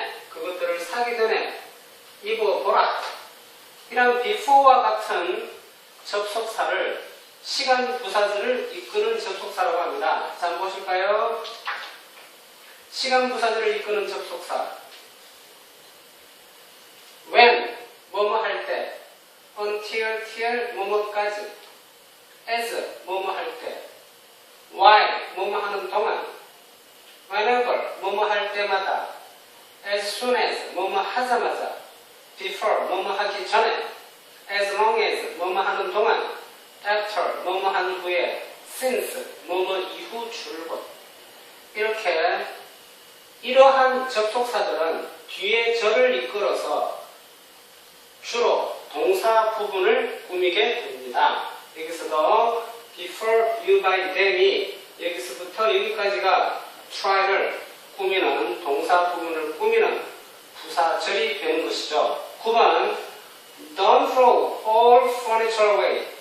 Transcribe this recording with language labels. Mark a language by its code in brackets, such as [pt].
[ko] 그것들을 사기 전에 입어보라. 이런 before와 같은 접속사를 시간 부사절을 이끄는 접속사라고 합니다. 자, 한번 보실까요? 시간 부사절을 이끄는 접속사. when, 뭐뭐 할 때. until, till, 뭐뭐까지. as, 뭐뭐 할 때. while, 뭐뭐 하는 동안. whenever, 뭐뭐 할 때마다. as soon as, 뭐뭐 하자마자. before, 뭐뭐 하기 전에. as long as, 뭐뭐 하는 동안. after, 뭐뭐 한 후에. since, 뭐뭐 이후 줄곧. 이렇게 이러한 접속사들은 뒤에 절을 이끌어서 주로 동사 부분을 꾸미게 됩니다. 여기서도 [en] before you buy them [ko] 이 여기서부터 여기까지가 try를 꾸미는 동사 부분을 꾸미는 부사절이 되는 것이죠. 9번 [en] Don't throw all furniture away.